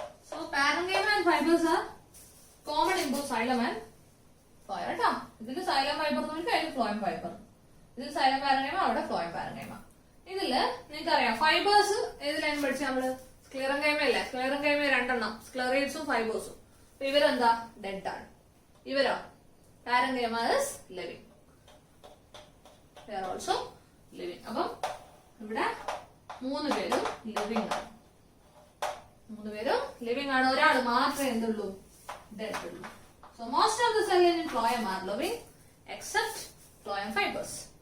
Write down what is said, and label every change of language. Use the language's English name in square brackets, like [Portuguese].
[English] So parenchyma and fibers are common in both xylem and phloem. [Malayalam] കേട്ടോ, ഇതിൽ xylem fiber എന്ന് വിളിക്കും, അതിൽ phloem fiber. ഇതിൽ xylem parenchyma, അവിടെ phloem parenchyma. ഇതില് നിങ്ങൾക്കറിയാം ഫൈബേഴ്സ് ഏതിലാണ് പഠിച്ചത് നമ്മള്? സ്ക്ലെറൻകൈമ അല്ലേ? സ്ക്ലെറൻകൈമ 2 എണ്ണം, സ്ക്ലെറൈഡ്സും ഫൈബേഴ്സും. അപ്പൊ ഇവരെന്താ? ഡെഡ് ആണ്. ഇവരോ? [English] Parenchyma is living. They are also living. [Malayalam] അപ്പം ഇവിടെ 3 പേരും ലിവിംഗ് ആണ്. 3 പേരും ലിവിംഗ് ആണ്. ഒരാൾ മാത്രമേ എന്തുള്ളൂ? ഡെഡ് ഉള്ളൂ. [English] So most of the cells in phloem are living except phloem fibers.